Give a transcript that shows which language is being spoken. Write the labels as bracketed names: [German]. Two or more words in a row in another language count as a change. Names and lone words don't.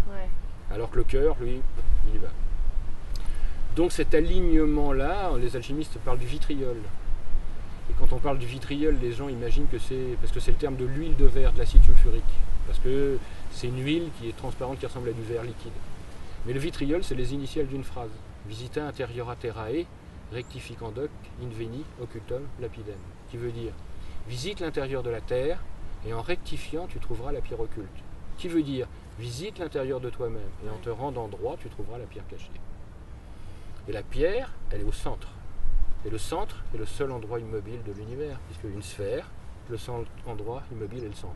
[French] Alors que le cœur, lui, il y va. Donc, cet alignement-là, les alchimistes parlent du vitriol. Et quand on parle du vitriol, les gens imaginent que parce que c'est le terme de l'huile de verre, de l'acide sulfurique. Parce que c'est une huile qui est transparente, qui ressemble à du verre liquide. Mais le vitriol, c'est les initiales d'une phrase. [Latin] Visita interiora terrae, rectificandoc, inveni, occultum, lapidem. [French] Qui veut dire, visite l'intérieur de la terre, et en rectifiant, tu trouveras la pierre occulte. Qui veut dire, visite l'intérieur de toi-même, et en te rendant droit, tu trouveras la pierre cachée. Et la pierre, elle est au centre. Et le centre est le seul endroit immobile de l'univers, puisque une sphère, le seul endroit immobile est le centre.